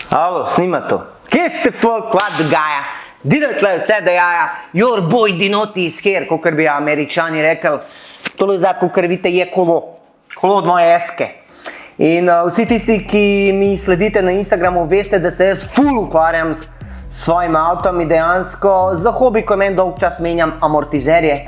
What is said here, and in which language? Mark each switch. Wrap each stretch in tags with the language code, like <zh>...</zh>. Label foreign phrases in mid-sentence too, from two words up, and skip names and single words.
<sl>Alo, snima to. Kje ste folk, kva dogaja? Dide tle vse dogaja,</sl> <en>your boy Dinoti is here,</en> <sl>kakor bi Američani rekel. Tole vzad, kakor vidite, je kolo. Kolo od moje eske. In vsi tisti, ki mi sledite na Instagramu, veste, da se jaz ful ukvarjam s svojim avtom in dejansko za hobi, ko meni dolg čas menjam amortizerje.</sl>